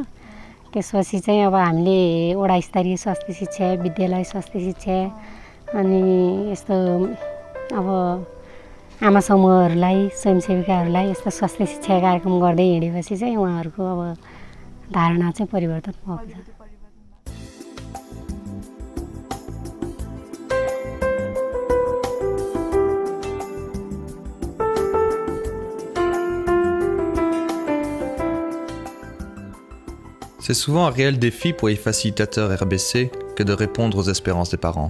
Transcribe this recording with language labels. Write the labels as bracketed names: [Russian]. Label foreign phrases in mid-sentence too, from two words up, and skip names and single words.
[Nepali] त्यसपछि चाहिँ अब हामीले वडा स्तरीय स्वास्थ्य शिक्षा, विद्यालय स्वास्थ्य शिक्षा अनि यस्तो अब आमा समूहहरूलाई, स्वयंसेविकाहरूलाई यस्तो स्वास्थ्य शिक्षा कार्यक्रम गर्दै हिँडेपछि चाहिँ उहाँहरूको अब धारणा चाहिँ परिवर्तन भएको छ। [French] C'est souvent un réel défi pour les facilitateurs RBC que de répondre aux espérances des parents.